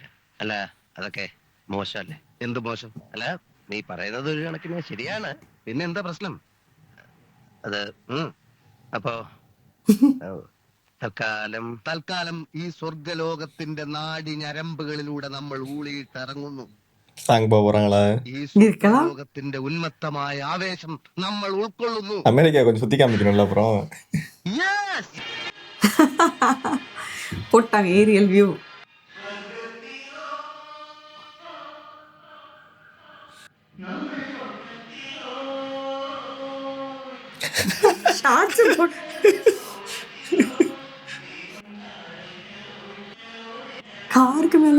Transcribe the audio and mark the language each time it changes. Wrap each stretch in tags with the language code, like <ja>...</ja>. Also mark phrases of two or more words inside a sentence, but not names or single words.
<ml>അല്ല അതൊക്കെ മോശമല്ലേ? എന്ത് മോശം? അല്ല നീ പറയുന്നത് ഒരു കണക്കിന് ശരിയാണ്. പിന്നെ എന്താ പ്രശ്നം? അത് അപ്പോ തൽക്കാലം ഈ സ്വർഗലോകത്തിന്റെ നാടി ഞരമ്പുകളിലൂടെ നമ്മൾ ഊളിയിട്ടിറങ്ങുന്നു.</ml> <ta>சாங் போறாங்களா?</ta> <ml>ഈ സ്വർഗലോകത്തിന്റെ ഉന്മത്തമായ ആവേശം നമ്മൾ ഉൾക്കൊള്ളുന്നു.</ml> <ta>அமெரிக்கா கொஞ்சம் சுத்தி காமிக்கணும்ல அப்புறம்.</ta> <en>Yes!</en> <ta>போட்டாங்க</ta> <en>aerial view.</en> <ta>ஷார்ட்ஸ் காருக்கு மேல</ta>